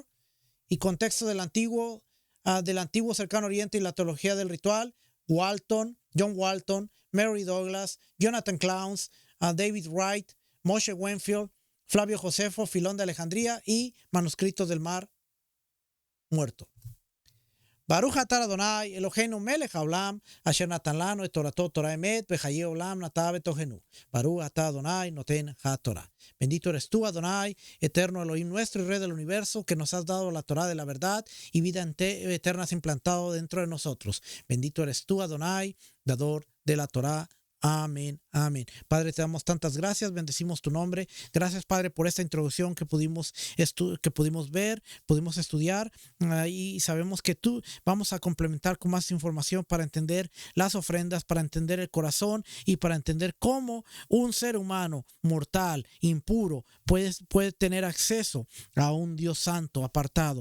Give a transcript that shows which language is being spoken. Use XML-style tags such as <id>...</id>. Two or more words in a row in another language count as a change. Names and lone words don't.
<es>Y contexto del antiguo cercano oriente y la teología del ritual, John Walton, Mary Douglas, Jonathan Clowns, David Wright, Moshe Wenfield, Flavio Josefo, Filón de Alejandría y Manuscritos del Mar Muerto.</es> <he>ברוך אתה אדוני, אלוהינו מלך העולם, אשר נתן לנו את תורתו תורת אמת, בחיי עולם נטע בתוכנו. ברוך אתה אדוני, נותן התורה.</he> <es>Bendito eres tú, Adonai, eterno Elohim nuestro y Rey del universo, que nos has dado la Torah de la verdad y vida eterna has implantado dentro de nosotros. Bendito eres tú, Adonai, dador de la Torah. Amén, amén. Padre, te damos tantas gracias, bendecimos tu nombre. Gracias, Padre, por esta introducción que pudimos ver, pudimos estudiar, y sabemos que tú vamos a complementar con más información para entender las ofrendas, para entender el corazón y para entender cómo un ser humano mortal, impuro, puede tener acceso a un Dios santo, apartado.</es>